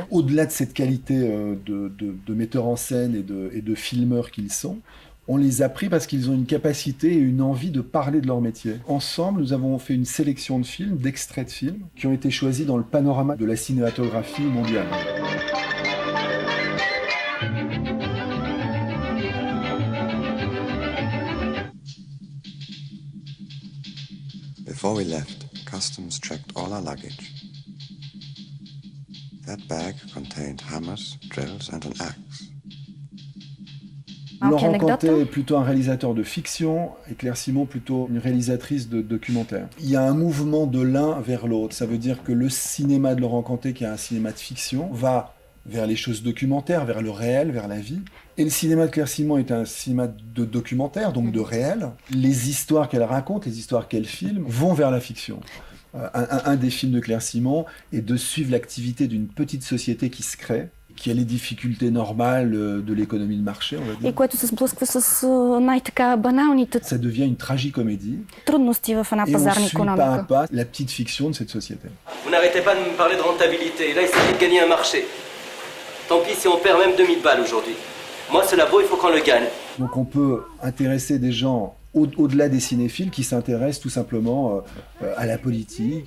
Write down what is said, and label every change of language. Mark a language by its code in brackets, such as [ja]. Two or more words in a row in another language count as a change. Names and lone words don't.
[fr] Au-delà de cette qualité de metteurs en scène et de filmeurs qu'ils sont, on les a pris parce qu'ils ont une capacité et une envie de parler de leur métier. Ensemble, nous avons fait une sélection de films, d'extraits de films, qui ont été choisis dans le panorama de la cinématographie mondiale. [en] Before we left, customs checked all our luggage. That bag contained hammers, drills and an axe. [fr] Laurent Cantet est plutôt un réalisateur de fiction et Claire Simon plutôt une réalisatrice de documentaire. Il y a un mouvement de l'un vers l'autre. Ça veut dire que le cinéma de Laurent Cantet, qui est un cinéma de fiction, va vers les choses documentaires, vers le réel, vers la vie. Et le cinéma de Claire Simon est un cinéma de documentaire, donc de réel. Les histoires qu'elle raconte, les histoires qu'elle filme, vont vers la fiction. Un des films de Claire Simon est de suivre l'activité d'une petite société qui se crée, qui a les difficultés normales de l'économie de marché, on va dire. [bg] И което се сблъсква с най-така баналните [fr] Ça devient une tragicomédie. [bg] трудности в една [fr] Et on [bg] пазарна [fr] suit pas à [bg] икономика. [fr] pas la petite fiction de cette société. Vous n'arrêtez pas de me parler de rentabilité. Là, il s'agit de gagner un marché. Tant pis si on perd même 2000 balles aujourd'hui. Moi, ce labo, il faut qu'on le gagne. Donc on peut intéresser des gens au-delà des cinéphiles qui s'intéressent tout simplement à la politique.